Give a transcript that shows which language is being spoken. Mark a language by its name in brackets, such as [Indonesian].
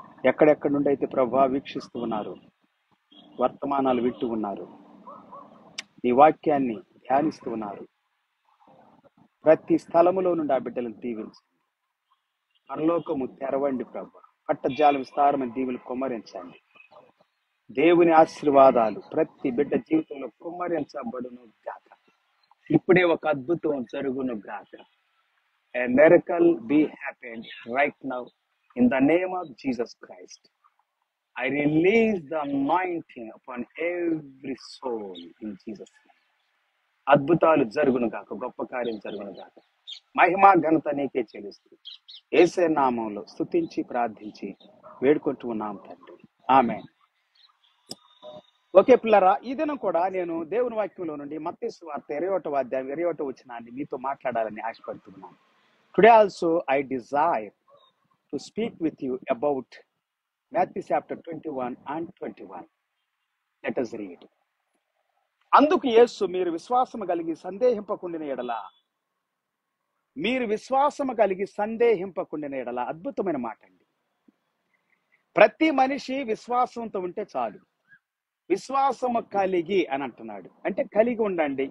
[Telugu] ఎక్కడెక్కడి నుండి అయితే ప్రభా వీక్షిస్తూ ఉన్నారు, వర్తమానాలు వింటూ ఉన్నారు, నీ వాక్యాన్ని ధ్యానిస్తూ ఉన్నారు, ప్రతి స్థలములో నుండి ఆ బిడ్డలను దీవించండి. పరలోకము తెరవండి ప్రభా. పట్టజాల విస్తారమైన దీవులు కుమ్మరించండి. దేవుని ఆశీర్వాదాలు ప్రతి బిడ్డ జీవితంలో కుమ్మరించబడును గాక. ఇప్పుడే ఒక అద్భుతం జరుగును గాక. [English] A miracle be happened right now in the name of Jesus Christ. I release the anointing upon every soul in Jesus' name. [Telugu] అద్భుతాలు జరుగును గాక, గొప్ప కార్యం జరుగును గాక. మహిమ ఘనత నీకే చెల్లిస్తూ యేసే నామంలో స్తుతించి ప్రార్థించి వేడుకుంటూ ఉన్నాం తండ్రి, ఆమేన్. ఓకే పిల్లరా, ఈ దినం కూడా నేను దేవుని వాక్యంలో నుండి మత్తయి సువార్త 21వ అధ్యాయం 21వ వచనాన్ని మీతో మాట్లాడాలని ఆశపడుతున్నాను. [English] Today also I desire to speak with you about Matthew chapter 21 and 21. Let us read. [Telugu] అందుకు యేసు, మీరు విశ్వాసము కలిగి సందేహింపకుండిన ఎడల, మీరు విశ్వాసము కలిగి సందేహింపకుండిన ఎడల. అద్భుతమైన మాట అండి. ప్రతి మనిషి విశ్వాసంతో ఉంటే చాలు. విశ్వాసము కలిగి అని అంటున్నాడు అంటే కలిగి ఉండండి.